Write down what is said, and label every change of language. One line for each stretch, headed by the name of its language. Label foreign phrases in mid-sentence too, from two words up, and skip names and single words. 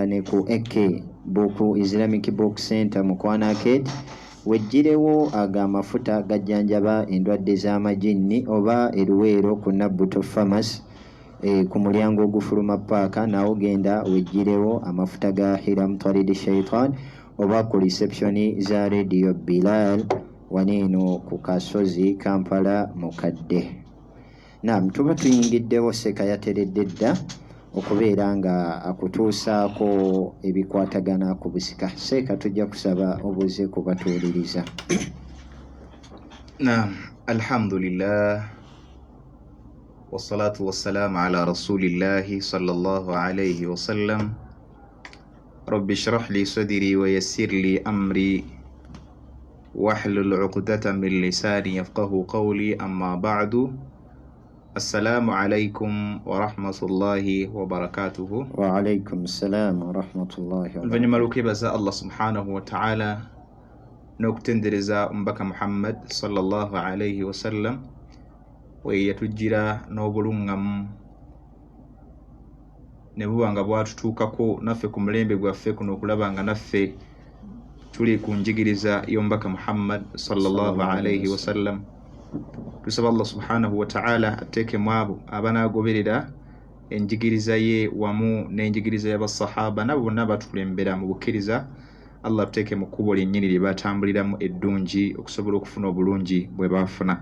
Ganda: ne ku AK Book Islamic Book Center Mukwana Arcade wejjirewo ag'amafuta gajjanjaba endwadde z'amajini, oba eruweero ku Nabbuto Pharmacy ku mulyango ogufuluma paaka nawo genda wejjirewo amafuta ga Hiram Twaridi Shaitan, oba ku reception za Radio Bilal waneeno ku Kasozi Kampala Mukadde. Naam, tuba tuyingiddewo Seeka yateredde dda okubeera nga akutuusaako ebikwatagana ku busika. Seeka tujja kusaba obuze kubatuuliriza. Naam,
Arabic: الحمد لله والصلاة والسلام على رسول الله صلى الله عليه وسلم. رب اشرح لي صدري ويسر لي أمري واحلل عقدة من لساني يفقهوا قولي أما بعد. السلام عليكم ورحمة الله وبركاته. وعليكم السلام ورحمة الله و
Ganda: Oluvannyuma lw'okwebaza Allah
Arabic: سبحانه وتعالى
Ganda: n'okutendereza omubaka Muhammad
Arabic: صلى الله عليه وسلم
Ganda: we yatujjira n'obulungamu ne buba nga bwatutuukako naffe ku mulembe gwaffe kuno okulaba nga naffe tuli ku njigiriza y'omubaka Muhammad
Arabic: صلى الله عليه وسلم.
Ganda: Tusaba Allah
Arabic: سبحانه وتعالى
Ganda: ateekemu abo abanaagoberera enjigiriza ye wamu n'enjigiriza y'abasahaba nabo bonna batukulembera mu bukkiriza. Allah tuteeke mu kkubo lyennyini lye batambuliramu eddungi okusobola okufuna obulungi bwe baafuna.